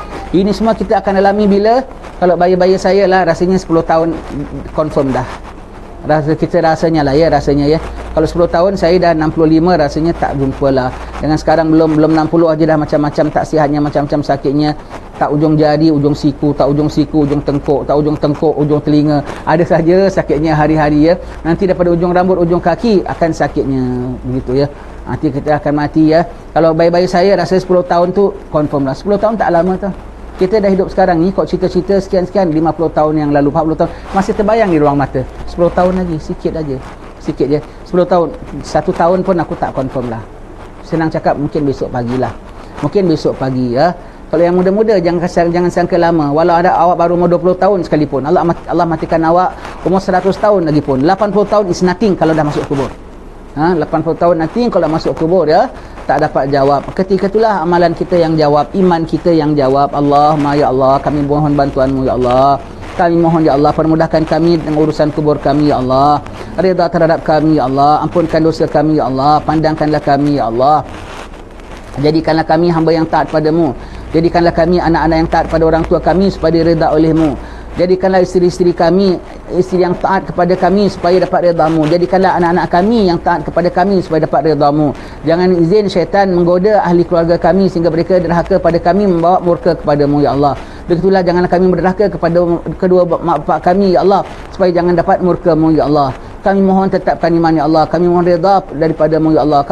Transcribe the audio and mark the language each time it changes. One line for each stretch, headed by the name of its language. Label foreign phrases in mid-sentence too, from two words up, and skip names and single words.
Malay: Ini semua kita akan alami bila, kalau bayi-bayi saya lah, rasanya 10 tahun confirm dah. Rasanya ya. Kalau 10 tahun saya dah 65, rasanya tak jumpa lah. Dengan sekarang belum 60 aja dah macam-macam tak sihatnya, macam-macam sakitnya. Tak ujung jari, ujung siku, ujung tengkuk, tak ujung tengkuk, ujung telinga. Ada saja sakitnya hari-hari ya. Nanti daripada ujung rambut, ujung kaki akan sakitnya. Begitu ya. Nanti kita akan mati ya. Kalau bayi-bayi saya rasa 10 tahun tu confirm lah. 10 tahun tak lama tu. Kita dah hidup sekarang ni, kok cerita-cerita sekian-sekian 50 tahun yang lalu, 40 tahun masih terbayang di ruang mata. 10 tahun lagi, sikit je. 10 tahun, 1 tahun pun aku tak confirm lah. Senang cakap, mungkin besok pagi ya. Kalau yang muda-muda jangan sangka lama. Walau ada awak baru umur 20 tahun sekalipun, Allah matikan awak umur 100 tahun lagi pun, 80 tahun
English: is nothing
Malay: kalau dah masuk kubur. 80 tahun nothing kalau dah masuk kubur ya. Tak dapat jawab. Ketika itulah amalan kita yang jawab, iman kita yang jawab.
Arabic: اللهم يا الله,
Malay: kami mohon bantuan-Mu ya Allah. Kami mohon ya Allah, permudahkan kami dengan urusan kubur kami ya Allah. Redha terhadap kami ya Allah. Ampunkan dosa kami ya Allah. Pandangkanlah kami ya Allah. Jadikanlah kami hamba yang taat padamu. Jadikanlah kami anak-anak yang taat pada orang tua kami supaya redha oleh-Mu. Jadikanlah isteri-isteri kami isteri yang taat kepada kami supaya dapat redha-Mu. Jadikanlah anak-anak kami yang taat kepada kami supaya dapat redha-Mu. Jangan izin syaitan menggoda ahli keluarga kami sehingga mereka derhaka pada kami, membawa murka kepada-Mu ya Allah. Begitulah janganlah kami berderhaka kepada kedua mak bapak kami ya Allah, supaya jangan dapat murka-Mu ya Allah. Kami mohon tetapkan iman ya Allah. Kami mohon redha daripada-Mu ya Allah.